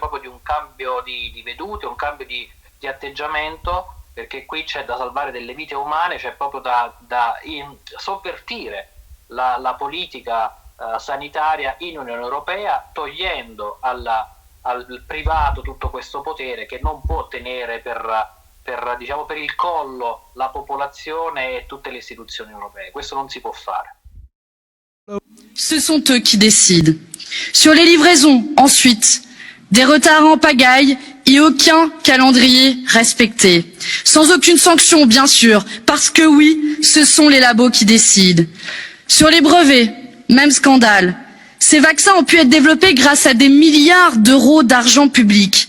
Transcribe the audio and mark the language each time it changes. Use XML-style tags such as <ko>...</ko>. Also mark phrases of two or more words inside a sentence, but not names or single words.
<it>proprio di un cambio di vedute, un cambio di atteggiamento, perché qui c'è da salvare delle vite umane, c'è proprio da sovvertire la politica sanitaria in Unione Europea, togliendo al privato tutto questo potere che non può tenere per il collo la popolazione et tutte les istituzioni europee. Questo non si può fare.</it> <fr>Ce sont eux qui décident. Sur les livraisons, ensuite, des retards en pagaille et aucun calendrier respecté. Sans aucune sanction, bien sûr, parce que oui, ce sont les labos qui décident. Sur les brevets, même scandale. Ces vaccins ont pu être développés grâce à des milliards d'euros d'argent public.</fr>